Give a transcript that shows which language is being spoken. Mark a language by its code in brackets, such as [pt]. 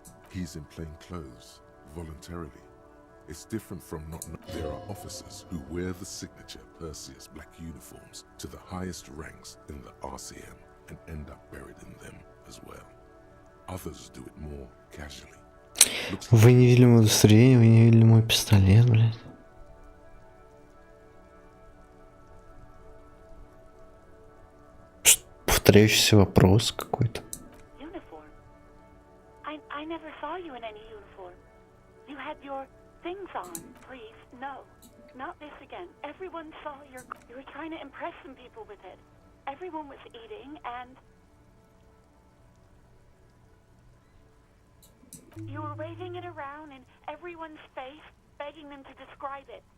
[en] He's in plain clothes, voluntarily. It's different from not. There are officers who wear the signature Perseus black uniforms to the highest ranks in the RCM and end up buried in them as well. Others do it more casually. [ru] Вы не видели мое удостоверение, вы не видели мой пистолет, блядь. Повторяющийся вопрос какой-то. [en] Uniform? I never saw you in any uniform. You had your things on, please. No, not this again. Everyone saw you were trying to impress some people with it. Everyone was eating and you were waving it around in everyone's face, begging them to describe it.